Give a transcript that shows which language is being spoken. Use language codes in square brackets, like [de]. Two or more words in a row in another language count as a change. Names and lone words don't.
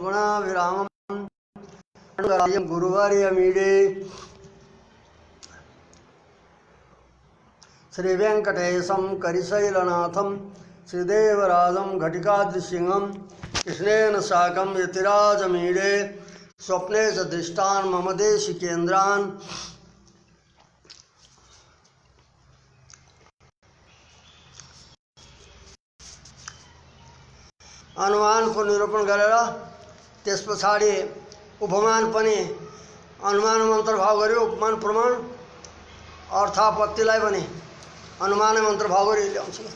[sa] सुगुणाभिरामं गुरुवर्यमीडे श्रीवेंकटेशं करिशैलनाथं श्रीदेवराजं घटिकाद्रिसिंहं कृष्णेन साकं यतिराजमीडे स्वप्ने च दृष्टान् मम देशिकेन्द्रान्। [ne] अनुमान को निरूपण गरेर त्यस पछाडि उपमान पनि अनुमानमा अन्तर्भाव गर्यो। उपमान प्रमाण अर्थापत्तिलाई पनि अनुमानमा अन्तर्भाव गरी ल्याउँछ।